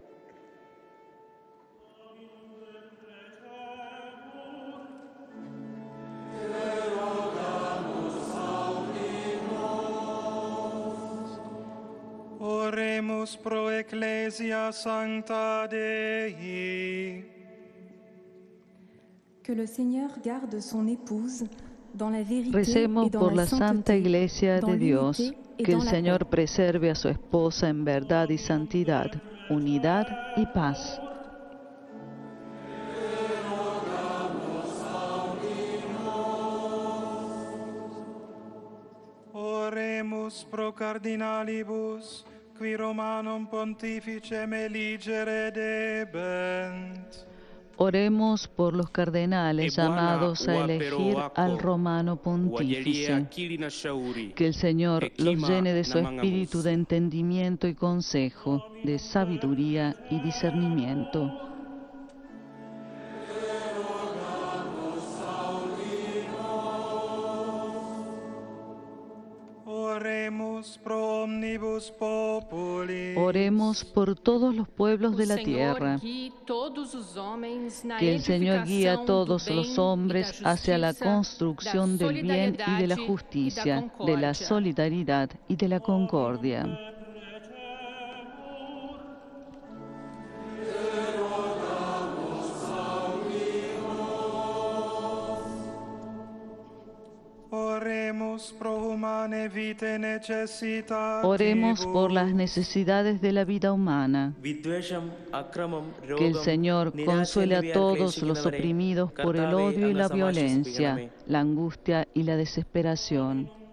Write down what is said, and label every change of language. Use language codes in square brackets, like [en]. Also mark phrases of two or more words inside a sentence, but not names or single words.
[la] Oremus pro Ecclesia Sancta Dei. [fr] Que le Seigneur garde son épouse dans la vérité [es] Recemos [fr] et dans [es] por la [fr] la [es] Santa [fr] sainteté, [es] Iglesia [fr] dans [es] de Dios, [fr] l'unité et [es] que [fr] dans [es] el [fr] la [es] Señor [fr] paix. [es] preserve a su esposa en verdad y santidad, unidad y paz. [la] Oremus pro cardinalibus, qui Romanum Pontificem eligere debent. [es] Oremos por los cardenales llamados a elegir al romano pontífice, que el Señor los llene de su espíritu de entendimiento y consejo, de sabiduría y discernimiento. [la] Oremus pro omnibus populis. [es] Oremos por todos los pueblos de la tierra, que el Señor guíe a todos los hombres hacia la construcción del bien y de la justicia, de la solidaridad y de la concordia. Oremos por las necesidades de la vida humana, que el Señor consuele a todos los oprimidos por el odio y la violencia, la angustia y la desesperación.